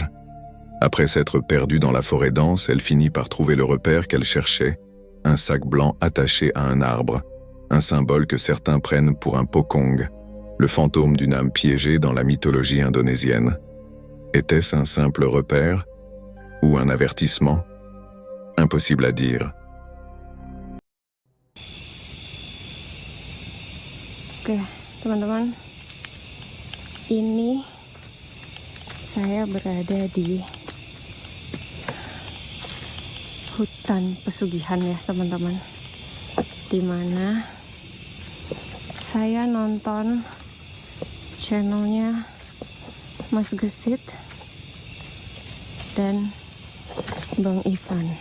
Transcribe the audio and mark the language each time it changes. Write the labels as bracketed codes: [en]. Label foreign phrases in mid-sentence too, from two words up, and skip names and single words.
[fr] Après s'être perdue dans la forêt dense, elle finit par trouver le repère qu'elle cherchait, un sac blanc attaché à un arbre, un symbole que certains prennent pour un pocong, le fantôme d'une âme piégée dans la mythologie indonésienne. Était-ce un simple repère ou un avertissement? Impossible à dire. [id] Oke, teman-teman, ini saya berada di hutan pesugihan ya teman-teman, dimana saya nonton channelnya Mas Gesit dan Bang Ivan.